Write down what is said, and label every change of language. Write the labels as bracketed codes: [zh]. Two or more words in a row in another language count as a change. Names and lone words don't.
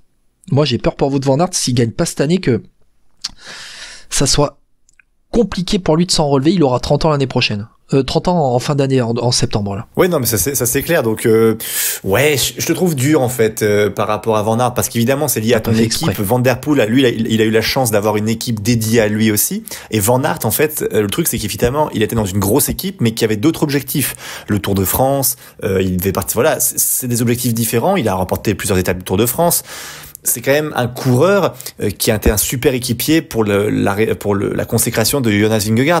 [fr] Moi, j'ai peur pour Wout van Aert, s'il gagne pas cette année, que ça soit compliqué pour lui de s'en relever. Il aura 30 ans l'année prochaine. 30 ans en fin d'année, en septembre, là. Ouais, non, mais ça c'est clair. Donc, ouais, je te trouve dur, en fait, par rapport à Van Aert, parce qu'évidemment, c'est lié à ton équipe. Van der Poel, lui, il a eu la chance d'avoir une équipe dédiée à lui aussi. Et Van Aert, en fait, le truc, c'est qu'évidemment, il était dans une grosse équipe, mais qui avait d'autres objectifs. Le Tour de France, il devait partir, voilà, c'est des objectifs différents. Il a remporté plusieurs étapes du Tour de France. c'est quand même un coureur qui a été un super équipier pour la consécration de Jonas Vingegaard.